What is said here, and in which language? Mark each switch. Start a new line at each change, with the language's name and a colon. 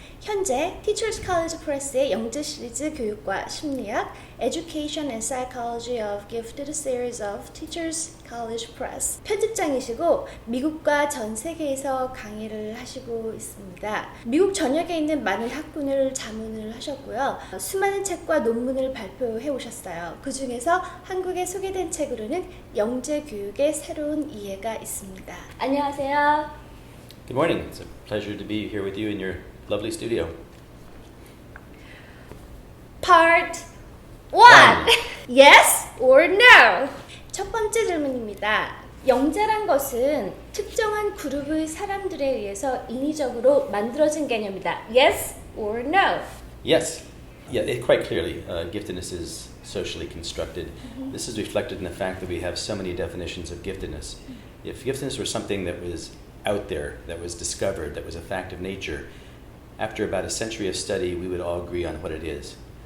Korean: 현재 티처스 칼리지 프레스의 영재 시리즈 교육과 심리학
English: Education and Psychology of Gifted Series of Teachers College Press
Korean: 편집장이시고 미국과 전 세계에서 강의를 하시고 있습니다. 미국 전역에 있는 많은 학군을 자문을 하셨고요. 수많은 책과 논문을 발표해 오셨어요. 그 중에서 한국에 소개된 책으로는 영재교육의 새로운 이해가 있습니다. 안녕하세요.
English: Good morning. It's a pleasure to be here with you in your lovely studio. Part 1. Yes or no?
Korean: 첫 번째 질문입니다. 영재란 것은 특정한 그룹의 사람들에 의해서 인위적으로 만들어진 개념이다.
English: Yes or no? Yes. Yeah, quite clearly, giftedness is socially constructed. This is reflected in the fact that we have so many definitions of giftedness. If giftedness were something that was out there, that was discovered, that was a fact of nature, after about a century of study, we would all agree on what it is.